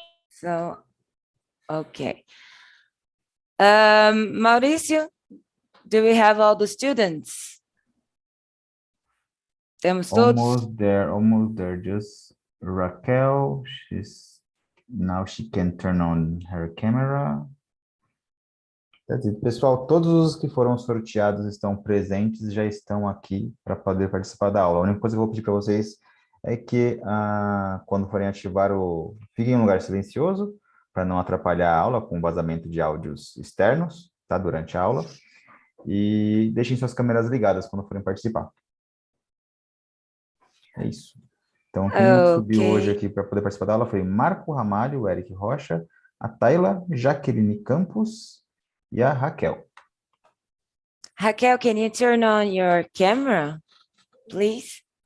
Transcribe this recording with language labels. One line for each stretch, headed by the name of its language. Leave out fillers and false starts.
English: So, okay. Mauricio, do we have all the students?
Portuguese: Temos todos?
English: Almost there. Just Raquel, now she can turn on her camera. That's it.
Portuguese: Pessoal, todos os que foram sorteados estão presentes, já estão aqui para poder participar da aula. A única coisa que eu vou pedir para vocês é que quando forem ativar fiquem em um lugar silencioso, para não atrapalhar a aula com vazamento de áudios externos, tá? Durante a aula. E deixem suas câmeras ligadas quando forem participar. É isso. Então, quem subiu hoje aqui para poder participar da aula foi Marco Ramalho, o Eric Rocha, a Tayla, Jaqueline Campos e a Raquel.
English: Raquel, can you turn on your camera, please?